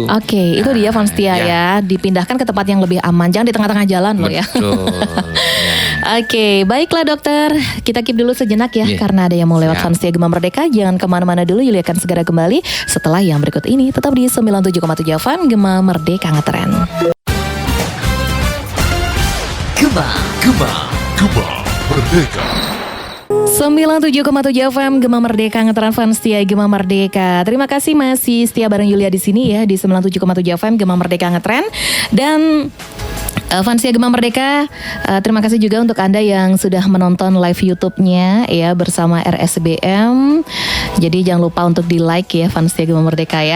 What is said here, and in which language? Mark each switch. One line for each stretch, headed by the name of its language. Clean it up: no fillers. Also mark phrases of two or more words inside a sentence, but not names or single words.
Indonesian: Oke, itu dia Vanstia ya. Dipindahkan ke tempat yang lebih aman. Jangan di tengah-tengah jalan loh ya. Betul. Oke, baiklah dokter. Kita keep dulu sejenak ya, Iya. karena ada yang mau lewat Siap. Vanstia Gema Merdeka. Jangan kemana-mana dulu, Yulia akan segera kembali setelah yang berikut ini. Tetap di 97,7 FM Gema Merdeka ngetren. Gema Merdeka. 97,7 FM Gema Merdeka ngetren Vanstia Gema Merdeka. Terima kasih masih setia bareng Yulia di sini ya di 97,7 FM Gema Merdeka ngetren. Dan Vanstia Gema Merdeka, terima kasih juga untuk Anda yang sudah menonton live YouTube-nya ya bersama RSBM. Jadi jangan lupa untuk di-like ya Vanstia Gema Merdeka ya.